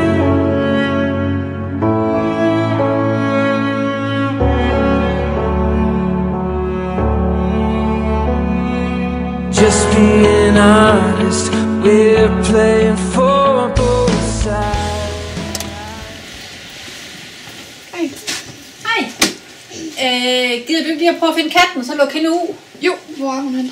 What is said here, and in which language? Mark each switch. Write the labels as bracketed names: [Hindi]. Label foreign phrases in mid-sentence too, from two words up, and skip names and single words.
[English] Just being honest, we're playing for both sides. [Danish] Hej. Hej. Gider du ikke lige at prøve at finde katten, så luk hende ud? Jo, hvor er hun hen?